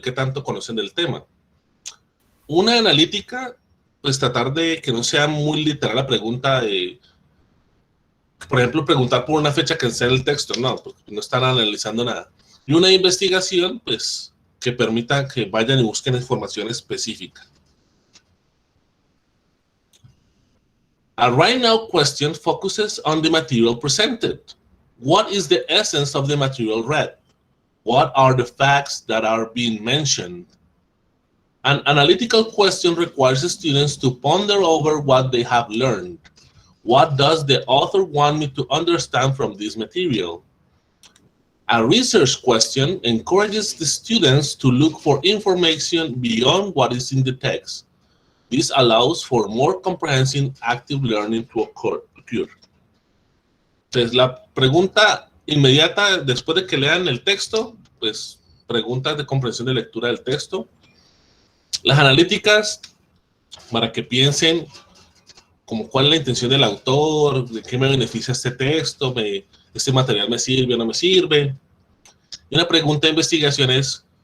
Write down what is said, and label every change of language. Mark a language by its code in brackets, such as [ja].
[es] ¿Qué tanto conocen del tema? Una analítica, pues tratar de que no sea muy literal la pregunta de, por ejemplo, preguntar por una fecha que sea el texto. No, porque no están analizando nada. Y una investigación, pues, que permita que vayan y busquen información específica. [en] A right now question focuses on the material presented. What is the essence of the material read? What are the facts that are being mentioned? An analytical question requires students to ponder over what they have learned. What does the author want me to understand from this material? A research question encourages the students to look for information beyond what is in the text. This allows for more comprehensive active learning to occur. [es] Entonces, la pregunta inmediata después de que lean el texto, pues preguntas de comprensión de lectura del texto. Las analíticas, para que piensen como cuál es la intención del autor, de qué me beneficia este texto, este material me sirve o no me sirve. Y una pregunta de investigación es